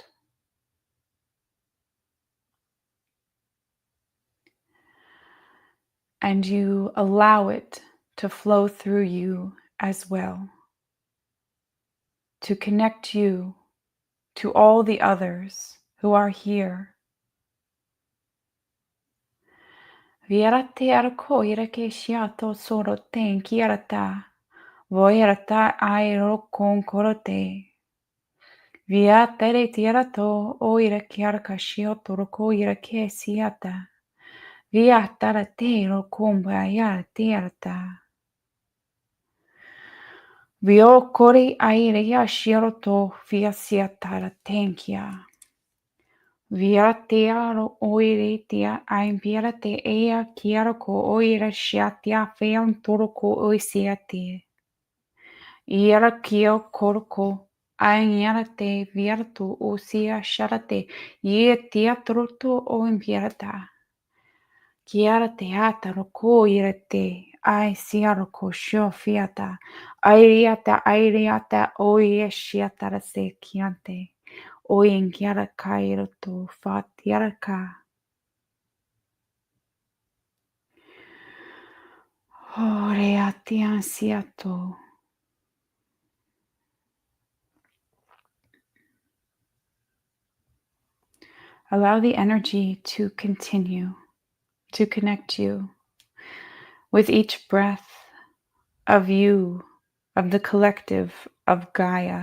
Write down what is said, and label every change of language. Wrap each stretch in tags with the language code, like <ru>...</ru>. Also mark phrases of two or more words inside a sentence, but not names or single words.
<en>And you allow it to flow through you as well, to connect you to all the others who are here. Viarate arako irake shiato soro ten kiarata, voirata airo con corote. Viatere tiarato o irake arka shioto roko irake siata. Viatara te ro comba ya tiarata. Vio kori aire ya shioto via siatara tenkia. Via tearo oire tia aimpiera te ea kiara ko oira shiatia fean toroko oisiate. Iara kio koroko aiara te viartu osia sharate ye tia troto o impierata. Kiara te ata roko irate ai siaro ko shio fiata. Aireata oie shiatara se kiante. Oien kiara kairoto fatiaraka. Oreatian siato. Allow the energy to continue to connect you with each breath of you, of the collective of Gaia.</en>